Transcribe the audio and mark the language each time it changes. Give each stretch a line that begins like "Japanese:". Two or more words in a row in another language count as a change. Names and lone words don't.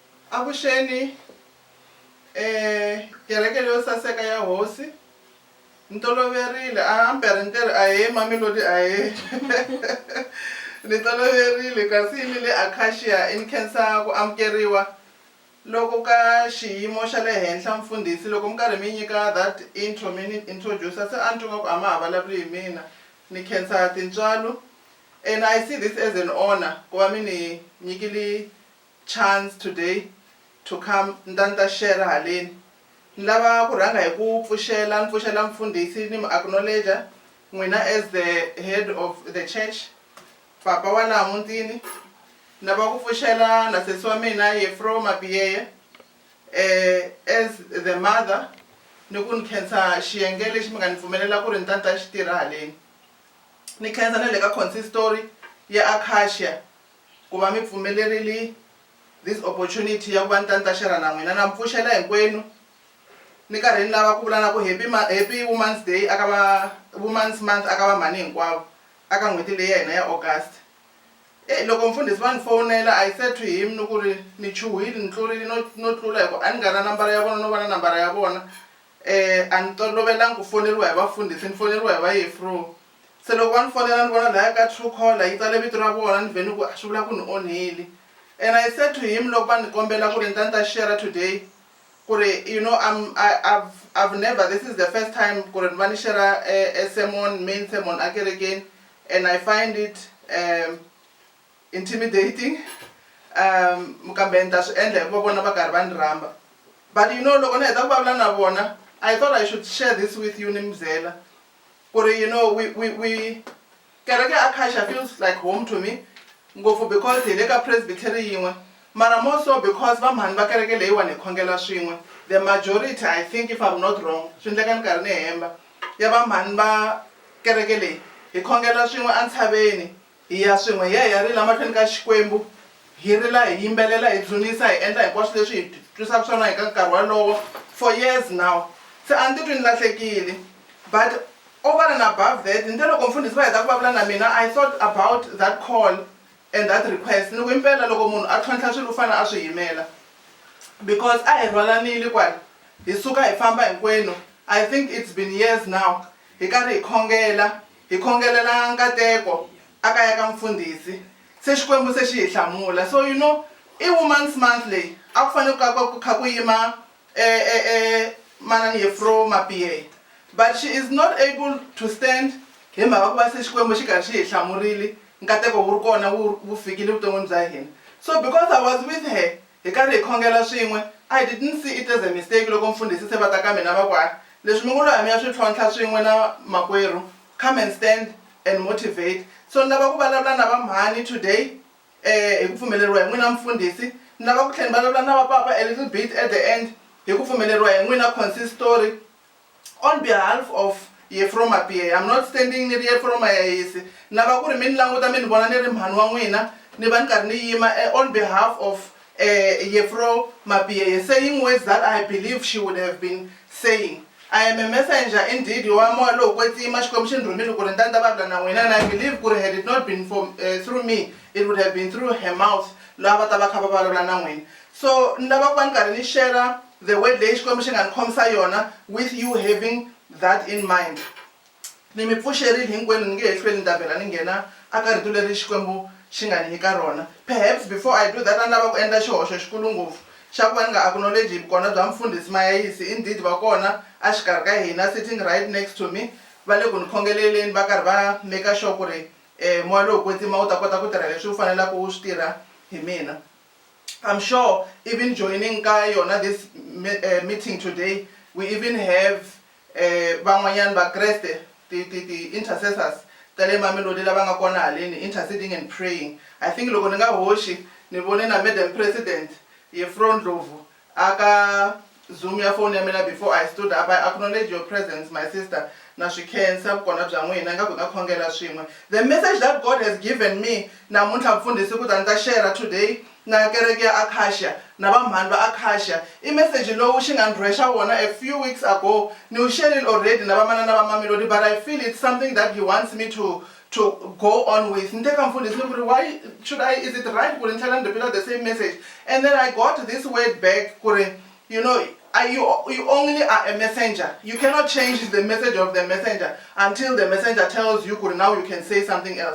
Tsonga: Avuxeni kereke leyo saseka ya hosi ni toloverile ambere ni tirhi ahe Mamelodi ahe ni toloverile kasi yi le Acacia in khensa ku amukeriwa loko ka xiyimo xa le henhla mfundhisi loko mi karhi mi nyika
English: that intro
Tsonga: mi ni introducer se a ni twa ku a ma ha vulavuli hi mina ni khensa tintswalo
English: and I see this as an honor
Tsonga: ku va mi ni nyikile
English: chance today to come
Tsonga: ndanta share haleni ni lava ku rhanga hi ku pfuxela mfundhisi ni mu acknowledge n'wina
English: as the head of the church
Tsonga: papa wa laha mutini ni lava ku pfuxela na sesi wa mina Yefro Mapiyeye
English: as the mother
Tsonga: ni ku ni khensa xiyenge lexi mi nga ni pfumelela ku ri ntanta xi tirha haleni ni khensa na le ka consistory ya Acacia ku va mi pfumelerile
English: this opportunity
Tsonga: ya ku va ntanta share na n'wina na mpfuxela hinkwenu ni karhi ni lava ku vula na ku
English: happy women's day
Tsonga: aka va
English: women's month
Tsonga: aka va mhani hinkwavo aka n'hweti leyi ya hina ya August loko mfundhisi va ni fonela
English: I said to
Tsonga: him ni ku ri ni chuhile ni tlurile no tlula hi ku a ni nga na nambara ya vona no va na nambara ya vona a ni tolovelangi ku foneriwa hi vafundhisi ni foneriwa hi va Yefro se loko va ni fonela ni vona laya ka Truecaller yi tsale vito ra vona ni vhe ni ku swi vula ku ni onhile
English: and I said to him
Tsonga: loko va ni kombela ku ri ntanta
English: share today
Tsonga: ku ri
English: you know I've never, this is the first time
Tsonga: ku ri ni va ni
English: share a sermon, main sermon
Tsonga: a kerekeni
English: and I find it
Tsonga: intimidating kambe ni ta swi endla hikuva vona va karhi va ni rhamba
English: but you know
Tsonga: loko ni heta ku vulavula na vona
English: I thought I should share this with you
Tsonga: ni mi byela ku ri
English: you know we
Tsonga: kereke Acacia
English: feels like home to me
Tsonga: ngopfu because hi le ka presbytery yin'we mara
English: more so because
Tsonga: va mhani va kereke leyiwani hi khongela swin'we
English: the majority I think if I'm not wrong
Tsonga: swi endleka ni karhi ni hemba ya va mhani va kereke leyi hi khongela swin'we entshaveni hi ya swin'we hi ya rila mahlweni ka Xikwembu hi rila hi yimbelela hi dzunisa hi endla hinkwaswo leswi hi twisaka swona hi ka nkarhi walowo for
English: years now
Tsonga: se a ni titwi ni lahlekile
English: but over and above that
Tsonga: nte loko mfundhisi va heta ku vulavula na mina
English: I thought about that call and that request
Tsonga: ni ku impela loko munhu a tlhontlha swilo u fane a swi yimela because a hi rhwalanile kwala hi suka hi famba hinkwenu
English: I think it's been years now
Tsonga: hi karhi hi khongelela nkateko akaya ka mfundhisi se Xikwembu se xi hi hlamula
English: so you know
Tsonga: i
English: women's month
Tsonga: leyi a ku fanele ku kha ku yima manani Yefro Mapiyeye
English: but she is not able to stand
Tsonga: hi mhaka ku va se Xikwembu xi karhi xi hi hlamurile nkateko wu ri kona wu fikile vuton'wini bya hina
English: so because I was with her
Tsonga: hi karhi hi khongela swin'we
English: I didn't see it as a mistake
Tsonga: loko mfundhisi se va ta ka mina va ku leswi mi ngo lo ya mi ya swi tlhontlha swin'we na makwerhu
English: come and stand and motivate
Tsonga: so ni lava ku vulavula na va mhani today hi ku pfumeleriwa hi n'wina mfundhisi ni lava ku tlhela ni vulavula na va papa
English: a little bit at the end
Tsonga: hi ku pfumeleriwa hi n'wina
English: consistory on behalf of
Tsonga: Yefro Mapiyeye.
English: I'm not standing
Tsonga: ni ri Yefro Mapiyeye ni lava ku ri mi ni languta mi ni vona ni ri mhani wa n'wina ni va ni karhi ni yima
English: on behalf of
Tsonga: Yefro Mapiyeye
English: saying words that I believe she would have been saying. I am a messenger indeed
Tsonga: wa moya lowu kwetsima Xikwembu xi ni rhumile ku ri ntanta vulavula na n'wina
English: and I believe
Tsonga: ku ri
English: had it not been through me it would have been through her mouth
Tsonga: lava ta va kha va vulavula na n'wina so ni lava ku va ni karhi ni
English: share the way
Tsonga: leyi Xikwembu xi nga ni khomisa yona
English: with you having that in mind
Tsonga: ni mi pfuxerile hinkwenu ni nge he hlweli ni ta vhela ni nghena aka rito leri Xikwembu xi nga ni nyika rona
English: perhaps before I do that
Tsonga: a ni lava ku endla xihoxo xikulu ngopfu xa ku va ni nga acknowledge vukona bya mfundhisi Mayayisi indeed va kona a xikarhi ka hina sitting
English: right next to me
Tsonga: va le ku ni khongeleleni va karhi va
English: make sure
Tsonga: ku ri moya lowu kwetsima wu ta kota ku tirha leswi wu fanelaka wu swi tirha hi mina
English: I'm sure even joining
Tsonga: ka yona this
English: meeting today we even have
Tsonga: van'wanyana va Kreste ti intercessors ta le Mamelodi lava nga kona haleni
English: interceding and praying I think
Tsonga: loko ni nga hoxi ni vone na Madam President Yefro Ndlovu aka Zoom ya phone ya mina
English: before I stood up I acknowledge your presence my sister
Tsonga: na swi khensa vukona bya n'wina nga ku nga khongela swin'we
English: the message that God has given me
Tsonga: namuntlha mfundhisi ku ta ni ta
English: share today
Tsonga: na kereke ya Acacia na va mhani va Acacia i message lowu xi nga ni rhwexa wona
English: a few weeks ago
Tsonga: ni wu sharile already na va manana va Mamelodi
English: but I feel it's something that he wants me to to go on with. Why should I, is it right to tell the same message? And then I got this word back, you know, you only are a messenger. You cannot change the message of the messenger until the messenger tells you, now you can say something else.